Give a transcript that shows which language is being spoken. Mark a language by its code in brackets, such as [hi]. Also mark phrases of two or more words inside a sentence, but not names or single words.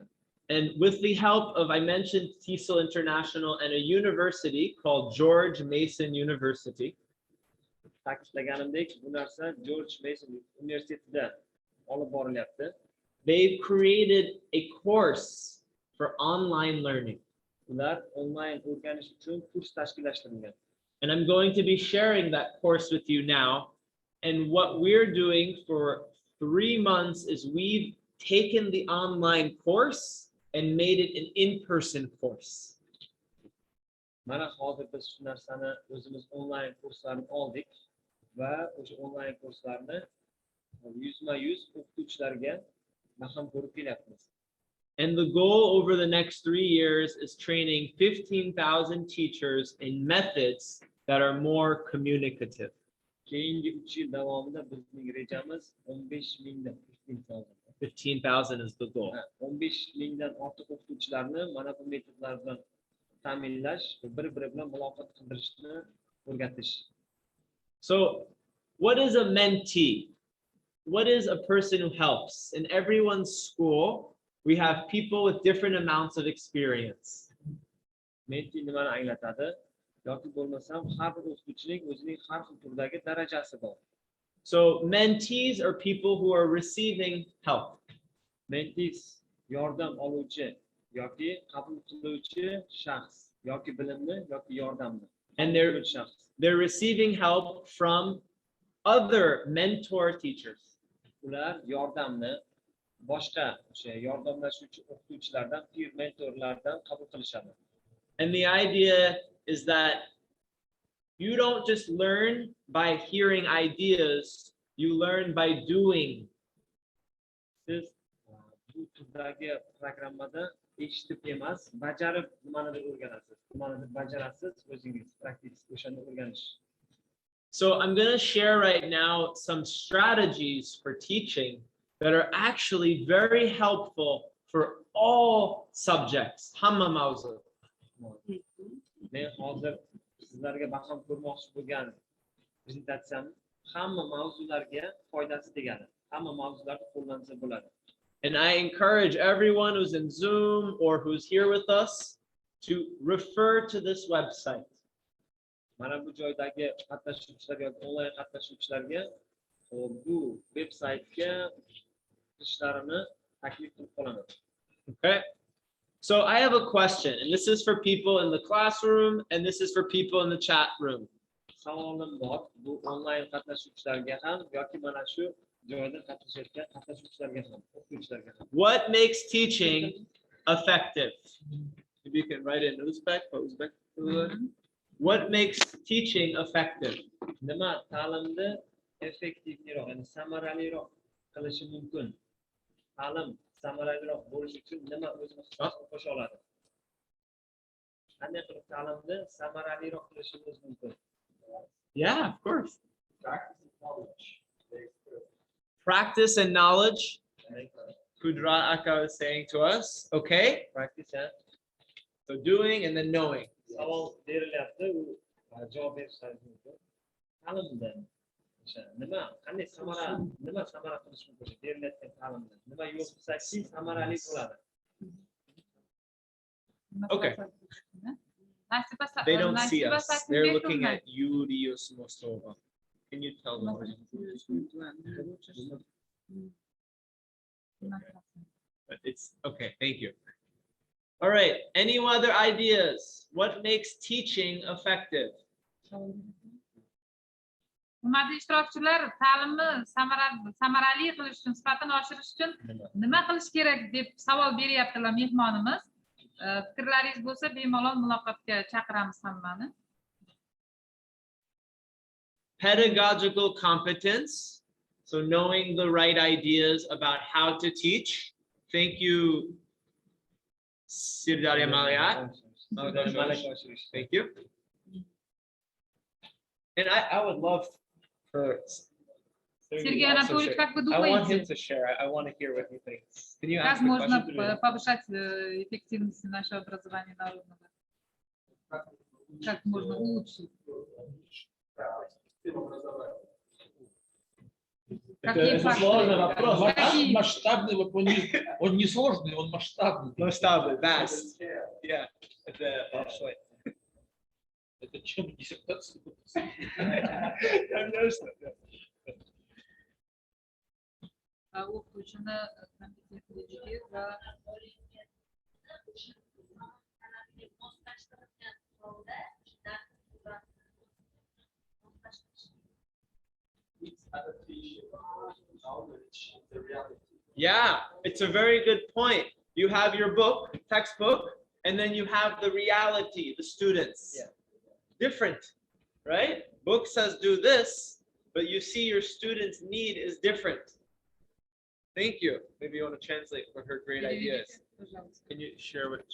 [en] And with the help of, I mentioned TESOL International and a university called George Mason University. [uz] Ta'kidlaganimdek, bu narsa George Mason universitetida olib borilyapti. [en] They've created a course for online learning. [uz] Ular onlayn o'rganish uchun kurs tashkillashtirgan. [en] And I'm going to be sharing that course with you now. And what we're doing for 3 months is we've taken the online course and made it an in-person course. [uz] Mana hozir biz shu narsani o'zimiz onlayn kurslarni oldik va o'sha onlayn kurslarni yuzma-yuz o'qituvchilarga maham ko'rib kelyapmiz. [en] And the goal over the next 3 years is training 15,000 teachers in methods that are more communicative. [uz] Keyingi 3 yil davomida bizning rejamiz 15,000 [en] 15,000 is the goal. [uz] 15,000 dan ortiq o'qituvchilarni mana bu metodlar bilan ta'minlash va bir-biri bilan muloqot qildirishni o'rgatish. [en] So, what is a mentee? What is a person who helps? In everyone's school, we have people with different amounts of experience. [uz] Mentee nimani anglatadi? Yoki bo'lmasam har bir o'qituvchining o'zining har xil turdagi darajasi bor. [en] So mentees are people who are receiving help. [uz] Mentees yordam oluvchi yoki qabul qiluvchi shaxs yoki bilimni yoki yordamni. [en] and they're receiving help from other mentor teachers. [uz] Ular yordamni boshqa o'sha yordamlashuvchi o'qituvchilardan, [en] peer mentorlardan [uz] qabul qilishadi. [en] And the idea is that you don't just learn by hearing ideas, you learn by doing. [uz] Siz bu turdagi programmada eshitib emas, bajarib nimanidir o'rganasiz. Nimanidir bajarasiz, o'zingiz praktik o'shani o'rganish. [en] So I'm going to share right now some strategies for teaching that are actually very helpful for all subjects. [uz] Hamma mavzu. Men hozir sizlarga baham ko'rmoqchi bo'lgan prezentatsiyam hamma mavzularga foydasi tegadi. Hamma mavzularda qo'llansa bo'ladi. [en] And I encourage everyone who's in Zoom or who's here with us to refer to this website. [uz] Mana bu joydagi qatnashuvchilar yoki onlayn qatnashuvchilarga bu veb-saytga ishlarini taklif qilib qolaman. [en] Okay? So I have a question, and this is for people in the classroom, and this is for people in the chat room. [uz] Savolim bor, bu onlayn qatnashuvchilarga ham yoki mana shu joyda qatnashayotgan qatnashuvchilarga ham, o'qituvchilarga ham. [en] What makes teaching effective? Maybe you can write it in Uzbek or Uzbek. What makes teaching effective? [uz] Nima ta'limni effektivroq, ya'ni samaraliroq qilishi mumkin? Ta'lim samaraliroq bo'lishi uchun nima o'zini qo'sha oladi? Qanday qilib ta'limni samaraliroq qilishimiz mumkin? [en] Yeah, of course. Practice and knowledge. Kudra Aka was saying to us, okay? Practice and so doing and then knowing. [uz] savol berilyapti, u javob berishingiz mumkin. Ta'limda nima, qanday nima samara qilish mumkin? Berilayotgan ta'limda nima yo'l tutsak, samarali bo'ladi? [en] Okay. They don't see us. They're looking at Yurius Mostova. Can you tell them? But it's okay. Thank you. All right. Any other ideas? What makes teaching effective? Hurmatli ishtirokchilar, ta'limni samarali qilish uchun, sifatini oshirish uchun nima qilish kerak deb savol beryaptilar mehmonimiz. Fikrlaringiz bo'lsa, bemalol muloqotga chaqiramiz hammani. Pedagogical competence. So knowing the right ideas about how to teach. Thank you, Sirdarya Malaya. Thank you. And I would love for [ru] Сергей Анатольевич, как вы [en] I want him [ru] думаете, [en] to share. I want to hear what he thinks. Can you [ru] как [en] ask the [ru] можно [en] question? [ru] повышать эффективность нашего образования народного? Как можно улучшить? Это сложный вопрос. Масштабный, он не сложный, он масштабный. Масштабный, [en] vast. Yeah. [ru] Это большой. Это чем диссертация? [uz] O'qituvchini kompetentligi va [en] Yeah, it's a very good point. You have your book, textbook, and then you have the reality, the students. Yeah. Different, right? Book says do this, but you see your students' need is different. Thank you. Maybe you want to translate for her great ideas. Can you share what?